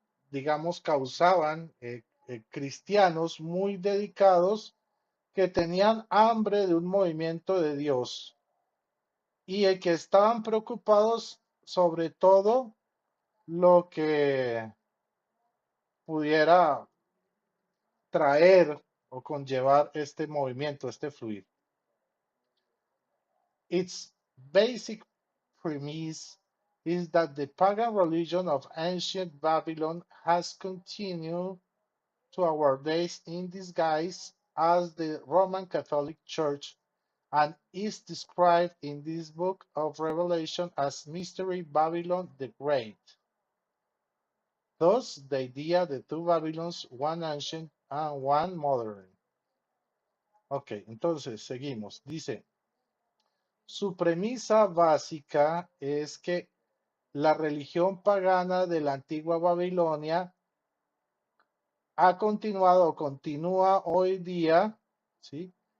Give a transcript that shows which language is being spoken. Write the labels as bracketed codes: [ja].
[es] digamos, causaban cristianos muy dedicados que tenían hambre de un movimiento de Dios y que estaban preocupados sobre todo lo que pudiera traer o conllevar este movimiento, este fluir. [en] Its basic premise is that the pagan religion of ancient Babylon has continued to our days in disguise as the Roman Catholic Church and is described in this book of Revelation as Mystery Babylon the Great. Thus, the idea the two Babylons, one ancient and one modern. [es] Ok, entonces seguimos. Dice, su premisa básica es que la religión pagana de la antigua Babilonia ha continuado o continúa hoy día, ¿sí?